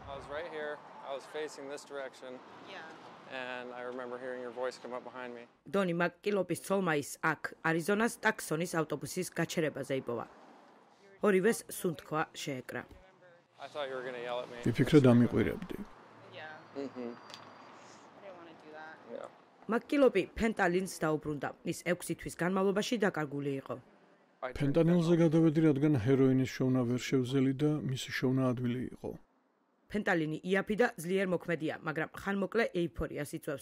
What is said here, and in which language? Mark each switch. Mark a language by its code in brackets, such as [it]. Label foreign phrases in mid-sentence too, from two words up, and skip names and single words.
[en] was right here. I was facing this direction. And I remember hearing your voice come up behind me. [ka] დონი მაკკილოპის ცოლმა ის აქ, არიზონას ტაქსონის ავტობუსის გაჩერებაზე იპოვა. ორივეს სუნთქვა შეეკრა. [en] I thought you were going to yell at me. [ka] ვიფიქრე დამიყვირებდი. მაკკილოპი ფენტალინს დაუბრუნდა. ის 6 თვის განმავლობაში დაკარგული იყო. ფენტანილზე გადავედი, რადგან ჰეროინის შოვნა ვერ შევძელი და მისი შოვნა ადვილი იყო. ფენტალინი იაფი და ძლიერ მოქმედია, მაგრამ ხანმოკლე ეიფორიას იწვევს.